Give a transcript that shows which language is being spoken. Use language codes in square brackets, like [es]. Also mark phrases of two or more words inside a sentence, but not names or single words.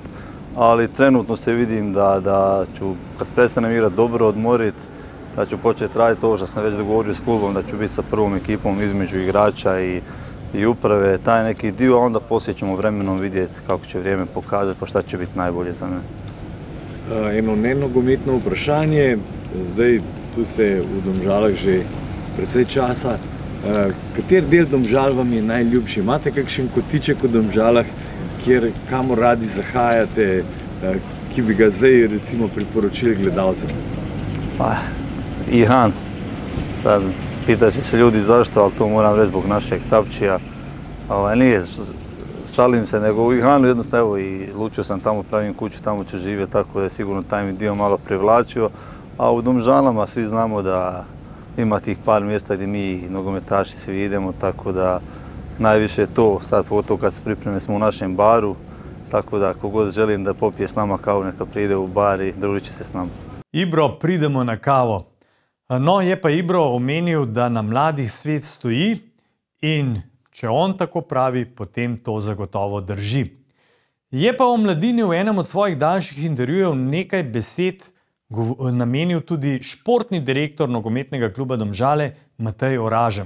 [hr] Ali trenutno se vidim da ću, kad prestanem igrati, dobro odmoriti, da ću početi raditi ovo što sam već dogovorio s klubom, da ću biti sa prvom ekipom između igrača i uprave, taj neki dio, a onda poslije ćemo vremenom vidjeti kako će vrijeme pokazati pa šta će biti najbolje za mene. [sl] Eno nenogometno vprašanje, zdaj tu ste v Domžalah že precej časa. Kater del Domžal vam je najljubši? Imate kakšen kotiček v Domžalah, kamor radi zahajate, ki bi ga zdaj recimo priporočili gledalcem? [hr] Ihan. Sad pitat će se ljudi zašto, ali to moram reći zbog našeg Tapčija. Nije, šalim se, nego u Ihanu jednostavno i lučio sam tamo, pravim kuću, tamo ću živjeti, tako da je sigurno taj mi dio malo privlačio. A u Domžalama svi znamo da ima tih par mjesta gdje mi nogometaši svi idemo, tako da najviše je to, sad pogotovo kad se pripreme smo u našem baru, tako da kogod želim da popije s nama kavu, neka pride u bar i družit će se s nama. [sl] Ibro, pridemo na kavo. No, je pa Ibro omenil, da na mladih svet stoji in če on tako pravi, potem to zagotovo drži. Je pa o mladini v enem od svojih daljših intervjujev nekaj besed namenil tudi športni direktor nogometnega kluba Domžale Matej Oražem.